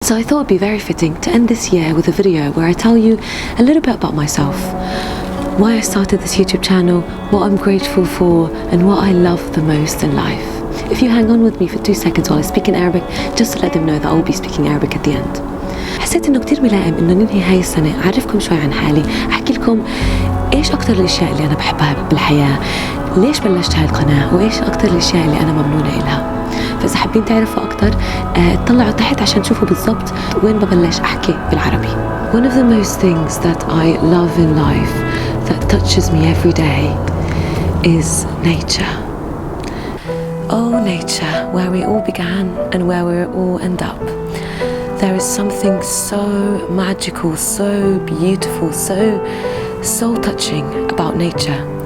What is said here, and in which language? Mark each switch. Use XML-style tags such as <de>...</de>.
<en>So I thought it'd be very fitting to end this year with a video where I tell you a little bit about myself, why I started this YouTube channel, what I'm grateful for, and what I love the most in life. If you hang on with me for 2 seconds while I speak in Arabic, just to let them know that I will be speaking Arabic at the end.</en> <ar>حسيت انه كتير ملائم انه ننهي هاي السنة اعرفكم شوي عن حالي، احكي لكم ايش اكتر الاشياء اللي انا بحبها بالحياة، ليش بلشت هاي القناة، وايش اكتر الاشياء اللي انا ممنونة إلها. فإذا حابين تعرفوا أكتر اطلعوا تحت عشان تشوفوا بالضبط وين ببلش أحكي بالعربي.</ar> <en>One of the most things that I love in life that touches me every day is nature. Oh, nature, where we all began and where we all end up. There is something so magical, so beautiful, so soul-touching about nature.</en>